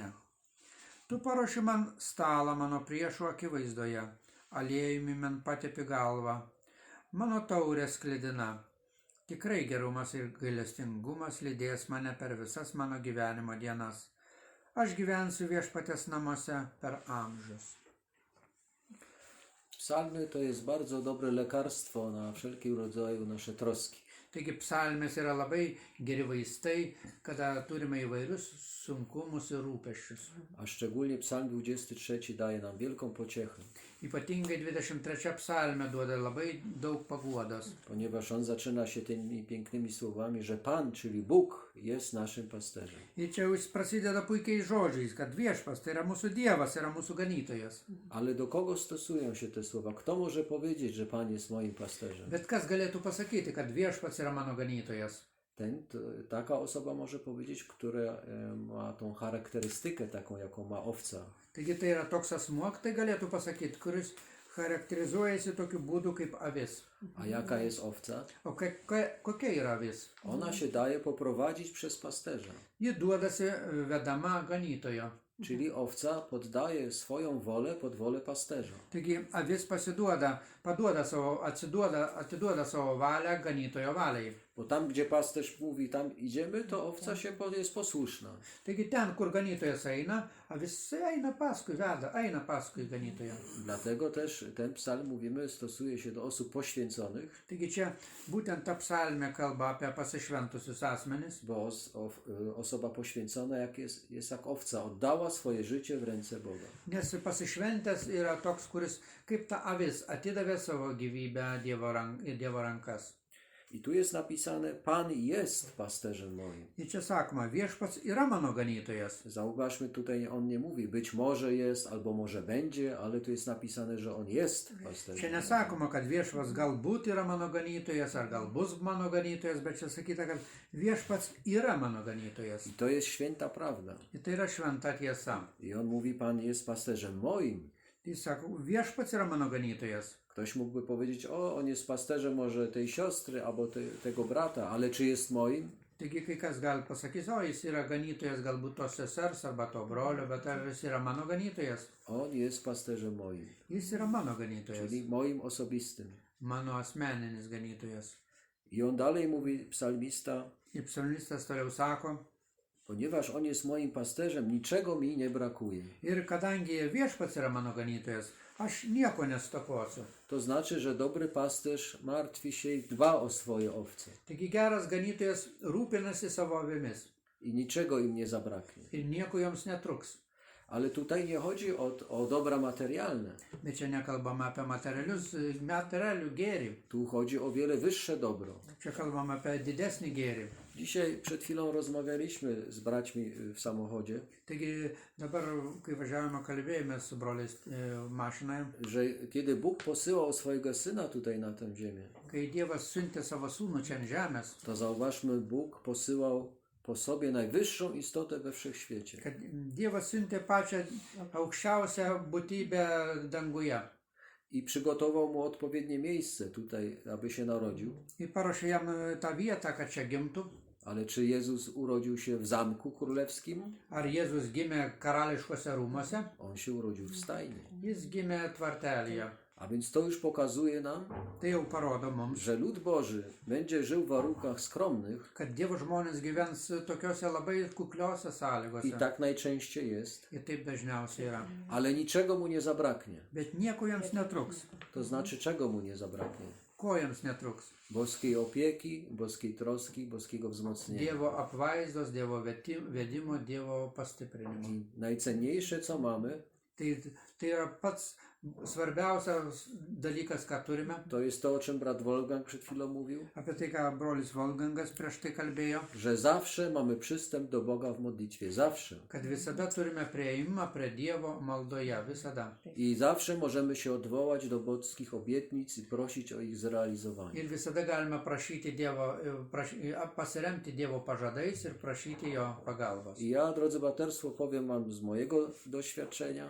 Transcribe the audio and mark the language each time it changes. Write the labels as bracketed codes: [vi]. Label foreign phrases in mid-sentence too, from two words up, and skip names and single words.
[lt] Tu paruoši man stalą mano priešų akivaizdoje, aliejumi man patepi galvą. Mano taurė sklidina. Tikrai gerumas ir gailestingumas lydės mane per visas mano gyvenimo dienas. Aš gyvensiu viešpaties namuose per amžius. [pl] Psalmy to jest bardzo dobre lekarstwo na wszelkiego rodzaju nasze troski. [lt] Taigi psalmės yra labai geri vaistai, kada turime įvairius sunkumus ir rūpesčius. [pl] A szczególnie Psalm 23 daje nam wielką pociechę, [lt] Ypatingai 23 psalmė duoda labai daug paguodos, [pl] ponieważ on zaczyna się tymi pięknymi słowami, że Pan, czyli Bóg, jest naszym pasterzem. [lt] ir čia jis prasideda puikiai žodžiais, kad viešpas tai yra mūsų Dievas, yra mūsų ganytojas. [pl] Ale do kogo stosują się te słowa? Kto może powiedzieć, że Pan jest moim pasterzem? [lt] Bet kas galėtų pasakyti, kad viešpats yra mano ganytojas? [pl] Taka osoba może powiedzieć, która ma tą charakterystykę taką, jaką ma owca. [lt] Taigi tai yra toks asmuo, tai galėtų pasakyti, kuris charakterizuojasi tokiu būdu kaip avis. [pl] A jaka jest owca? [lt] O kokia yra avis? [pl] Ona się daje poprowadzić przez pasterza. [lt] Ji duodasi vedama ganytojo. [pl] Czyli owca poddaje swoją wolę pod wolę pasterza. [lt] Taigi avis atiduoda savo valią ganytojo valiai. [pl] Bo tam, gdzie pasterz mówi, tam idziemy, to owca jest posłuszna. [lt] Taigi ten, kur ganytojas eina, avis eina paskui ganytoją. [pl] Dlatego też ten psalm, mówimy, stosuje się do osób poświęconych, [lt] Taigi čia būtent ta psalmė kalba apie pasišventusius asmenis, [pl] bo osoba poświęcona jest jak owca, oddała swoje życie w ręce Boga. [lt] nes pasišventęs yra toks, kuris kaip ta avis atidavė savo gyvybę Dievo rankas. [pl] I tu jest napisane, Pan jest pasterzem moim. [lt] Ir čia sakoma, viešpats yra mano ganytojas. [pl] Zauważmy, tutaj on nie mówi, być może jest, albo może będzie, ale tu jest napisane, że on jest [lt] Čia [pl] pasterzem. [lt] nesakoma, kad viešpats galbūt yra mano ganytojas, ar gal bus mano ganytojas, bet čia sakyta, kad viešpats yra mano ganytojas. [pl] I to jest święta prawda. [lt] Ir tai yra šventa tiesa. [pl] I on mówi, Pan jest pasterzem moim. [lt] Jis sako, viešpats yra mano ganytojas. [pl] Ktoś mógłby powiedzieć, on jest pasterzem może tej siostry albo tego brata, ale czy jest moim? [lt] Taigi kai kas gali pasakyti, o jis yra ganytojas galbūt tos sesers arba to brolio, bet ar jis yra mano ganytojas? [pl] On jest pasterzem moim, [lt] Jis yra mano ganytojas, [pl] czyli moim osobistym. [lt] mano asmeninis ganytojas. [pl] I on dalej mówi, psalmista, [lt] Ir psalmistas toliau sako, [pl] ponieważ on jest moim pasterzem, niczego mi nie brakuje. [lt] ir kadangi viešpats yra mano ganytojas, aš nieko nestokosiu. [pl] To znaczy, że dobry pasterz martwi się i dba o swoje owce [lt] Taigi geras ganytojas rūpinasi savo avimis [pl] i niczego im nie zabraknie. [lt] ir nieko joms netruks. [pl] Ale tutaj nie chodzi o dobra materialne. [lt] Bet čia nekalbama apie materialių gėrį. [pl] Tu chodzi o wiele wyższe dobro. [lt] Čia kalbama apie didesnį gėrį. [pl] Dzisiaj przed chwilą rozmawialiśmy z braćmi w samochodzie, [lt] Taigi dabar, kai važiavome, kalbėjome su broliais mašinoje, [pl] że kiedy Bóg posyłał swojego Syna tutaj na tę ziemię, [lt] kai Dievas siuntė savo sūnų čia ant žemės, [pl] to zauważmy, Bóg posyłał po sobie najwyższą istotę we wszechświecie. [lt] kad Dievas siuntė pačią aukščiausią būtybę danguje. [pl] I przygotował mu odpowiednie miejsce tutaj, aby się narodził. [lt] Ir paruošė jam tą vietą, kad čia gimtų. [pl] Ale czy Jezus urodził się w zamku królewskim? [lt] Ar Jėzus gimė karališkose rūmose? [pl] On się urodził w stajni. [lt] Jis gimė tvartelyje. [pl] A więc to już pokazuje nam, [lt] Tai jau parodo mums, [pl] że lud Boży będzie żył w warunkach skromnych [lt] kad Dievo žmonės gyvens tokiuose labai kukliuose i sąlygose. [pl] tak najczęściej jest, [lt] Ir taip dažniausiai yra. [pl] ale niczego mu nie zabraknie. [lt] Bet nieko jiems netruks. [pl] To znaczy, czego mu nie zabraknie? [lt] Ko jiems netruks? [pl] Boskiej opieki, boskiej troski, boskiego wzmocnienia. [lt] Dievo apvaizdos, Dievo vedimo, Dievo pastiprinimo. [pl] I najcenniejsze, co mamy, [lt] Tai yra pats svarbiausias dalykas, ką turime. [pl] to jest to, o czym brat Wolfgang przed chwilą mówił, [lt] Apie tai, ką brolis Wolfgangas prieš tai kalbėjo, [pl] że zawsze mamy przystęp do Boga w modlitwie. Zawsze. [lt] kad visada turime prieimą prie Dievo maldoje. Visada. [pl] I zawsze możemy się odwołać do boskich obietnic i prosić o ich zrealizowanie. [lt] Ir visada galime prašyti Dievo, pasiremti Dievo pažadais ir prašyti jo pagalbos. [pl] I ja, drodzy braterstwo, powiem wam z mojego doświadczenia,